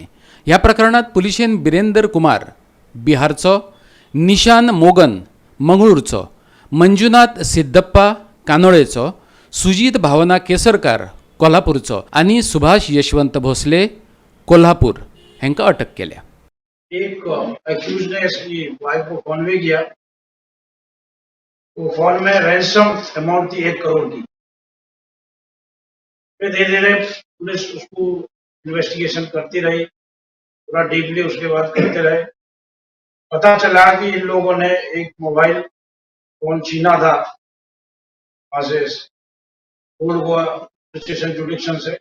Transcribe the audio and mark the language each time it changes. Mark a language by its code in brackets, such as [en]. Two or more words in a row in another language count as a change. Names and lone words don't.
[kok] ह्या प्रकरणात पुलिशेन बिरेंदर कुमार बिहारचो, निशान मोगन मंगळूरचो, मंजुनाथ सिद्धप्पा कानोळेचो, सुजीत भावना केसरकार कोल्हापूरचो आनी सुभाष यशवंत भोसले कोल्हापूर हांकां अटक केल्या. [hi] एक एक्यूज ने इसकी वाइफ को फोन भी किया. वो फोन में [en] ransom amount [hi] थी 1 करोड़ की. फिर धीरे धीरे पुलिस उसको इन्वेस्टिगेशन करती रही, पूरा डीपली उसके बाद करते रहे. पता चला कि इन लोगों ने एक मोबाइल फोन छीना था वहां से ओल्ड गोवा [en] station jurisdiction [hi] से.